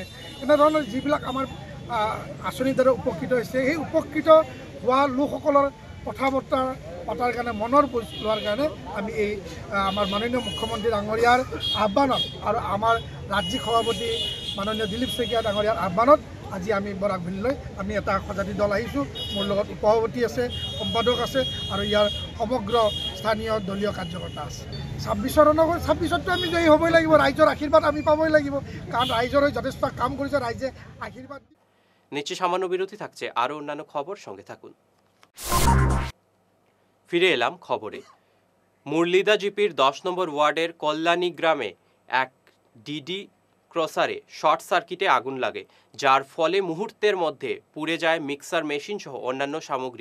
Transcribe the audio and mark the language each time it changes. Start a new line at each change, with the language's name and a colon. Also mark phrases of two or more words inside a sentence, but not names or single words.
Assamese: এনেধৰণৰ যিবিলাক আমাৰ আঁচনিৰ দ্বাৰা উপকৃত হৈছে, সেই উপকৃত হোৱা লোকসকলৰ কথা বতৰা পতাৰ কাৰণে, মনৰ বুজ লোৱাৰ কাৰণে আমি এই আমাৰ মাননীয় মুখ্যমন্ত্ৰী ডাঙৰীয়াৰ আহ্বানত আৰু আমাৰ ৰাজ্যিক সভাপতি মাননীয় দিলীপ শইকীয়া ডাঙৰীয়াৰ আহ্বানত আজি আমি বৰাক ভেলীলৈ আমি এটা সজাতি দল আহিছোঁ। মোৰ লগত উপসভাপতি আছে, সম্পাদক আছে আৰু ইয়াৰ সমগ্ৰ স্থানীয় দলীয় কাৰ্যকৰ্তা আছে। 26-টো আমি জয়ী হ'বই লাগিব। ৰাইজৰ আশীৰ্বাদ আমি পাবই লাগিব, কাৰণ
Bangla: রাইজর যথেষ্ট কাম করেছে,
Assamese: রাইজে আশীর্বাদ।
Bangla: নিচে সামান্য বিরতি থাকছে, আরও অন্যান্য খবর সঙ্গে থাকুন। ফিরে এলাম খবরে। মুরলিদা জিপির 10 নম্বর ওয়ার্ডের কল্যাণী গ্রামে এক ডিডি ক্রসারে শর্ট সার্কিটে আগুন লাগে, যার ফলে মুহূর্তের মধ্যে পুড়ে যায় মিক্সার মেশিন সহ অন্যান্য সামগ্রী।